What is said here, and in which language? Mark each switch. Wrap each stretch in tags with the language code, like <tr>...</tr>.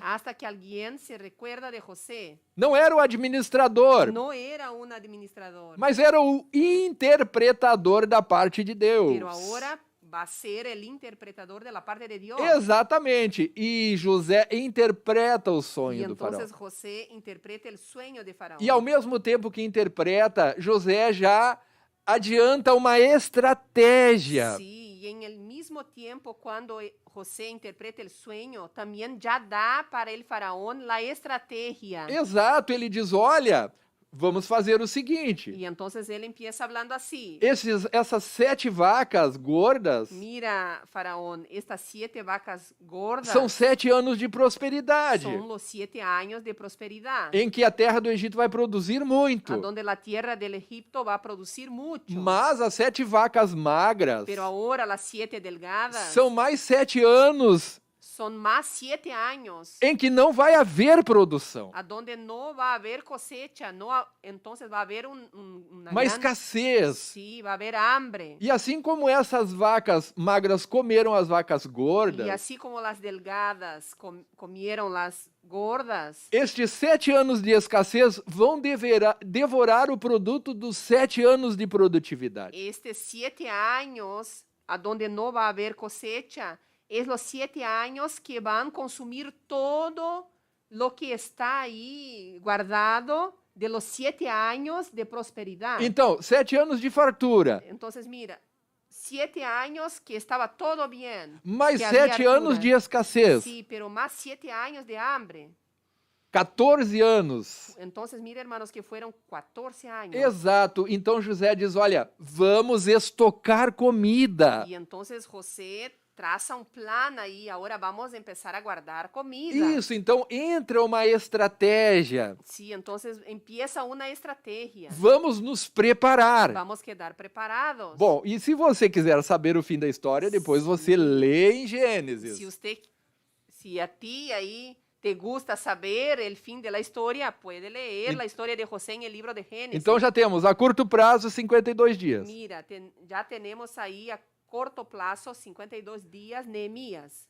<es>Hasta que alguien se recuerda de José.</es> <pt>Não era o administrador,</pt> <es>No era un administrador,</es> <pt>mas era o interpretador da parte de Deus.</pt> <es>pero ahora va a ser el interpretador de la parte de Dios.</es> <pt>Exatamente. E José interpreta o</pt> <es>Y</es> <pt>sonho do faraó.</pt> <es>entonces José interpreta el sueño de Faraón.</es> <pt>E ao mesmo tempo que interpreta, José já adianta uma estratégia.</pt> <es>Sí, y en el mismo tiempo cuando José interpreta el sueño, también ya da para el faraón la estrategia.</es> <pt>Exato, ele diz: olha, vamos fazer o seguinte.</pt> <es>Y entonces él empieza hablando así.</es> <pt>Essas 7 vacas gordas</pt> <es>Mira, Faraón, estas 7 vacas gordas</es> <pt>são 7 anos de prosperidade,</pt> <es>son los 7 años de prosperidad,</es> <pt>em que a terra do Egito vai produzir a muito.</pt> <es>donde la tierra del Egipto va a producir mucho.</es> <pt>Mas as 7 vacas magras</pt> <es>Pero ahora las 7 delgadas</es> <pt>são mais 7 anos</pt> <es>son más 7 años</es> <pt>em que não vai haver produção,</pt> <es>a donde no va a haber cosecha, entonces va a haber una</es> <pt>uma escassez.</pt> <es>sí, va a haber hambre.</es> <pt>E assim como essas vacas magras comeram as vacas</pt> <es>Y</es> <pt>gordas,</pt> <es>así como las delgadas comieron las gordas,</es> <pt>estes 7 anos de escassez vão devorar o produto dos 7 anos de produtividade.</pt> <es>estos 7 años a donde no va a haber cosecha, es los 7 años que van a consumir todo lo que está ahí guardado de los 7 años de prosperidad.</es> <pt>Então, 7 anos de fartura,</pt> <es>Entonces, mira, 7 años que estaba todo bien.</es> <pt>mais</pt> <es>que había</es> <pt>7 anos</pt> <es>hartura.</es> <pt>de escassez,</pt> <es>Sí, pero más 7 años de hambre.</es> <pt>14 anos.</pt> <es>Entonces, mira, hermanos, que fueron 14 años.</es> <pt>Exato. Então José diz, olha, vamos estocar comida.</pt> <es>Y entonces José traza un plan ahí, ahora vamos a empezar a guardar comida.</es> <pt>Isso, então entra uma estratégia.</pt> <es>Sí, entonces empieza una estrategia.</es> <pt>Vamos nos preparar.</pt> <es>Vamos a quedar preparados.</es> <pt>Bom, e se você quiser saber o fim da história, depois você lê em Gênesis.</pt> <es>Si a ti ahí te gusta saber el fin de la historia, puede leer la historia de José en el libro de Génesis.</es> <pt>Então já temos a curto prazo 52 dias.</pt> <es>Mira, ya tenemos ahí a corto plazo 52 días Neemías.</es>